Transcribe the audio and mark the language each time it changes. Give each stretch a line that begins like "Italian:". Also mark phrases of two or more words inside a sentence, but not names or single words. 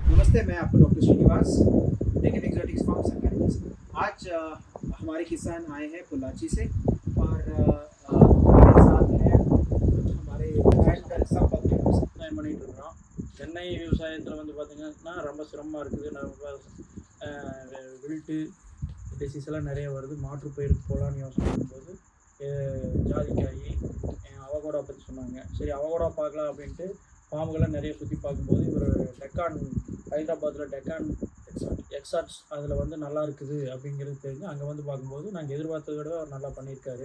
Hindi: नमस्ते, मैं आपको डॉक्टर श्रीनिवास, डेकन एक्सोटिक्स फार्म सकारीज। आज हमारे किसान आए हैं पोल्लाची से और हमारे साथ हैं हमारे ब्रांड संपर्क
Tamil: விவசாயம் பண்ணிகிட்டு இருக்கிறோம். தென்னை விவசாயத்தில் வந்து பார்த்திங்கன்னா ரொம்ப சிரமமாக இருக்குது. நம்ம
English: wilt disease
Tamil: எல்லாம் நிறைய வருது. மாற்றுப்பயிருக்கு போகலான்னு யோசனை பண்ணும்போது ஜாதிக்காய் அவகோடா பற்றி சொன்னாங்க. சரி, அவகோடா பார்க்கலாம் அப்படின்ட்டு ஃபார்முகள்லாம் நிறைய சுற்றி பார்க்கும்போது இவர் டெக்கான், ஹைதராபாத்தில் டெக்கான் எக்ஸாட்ஸ் அதில் வந்து நல்லா இருக்குது அப்படிங்கிறது தெரிஞ்சு அங்கே வந்து பார்க்கும்போது நாங்கள் எதிர்பார்த்ததை விட அவர் நல்லா பண்ணியிருக்காரு.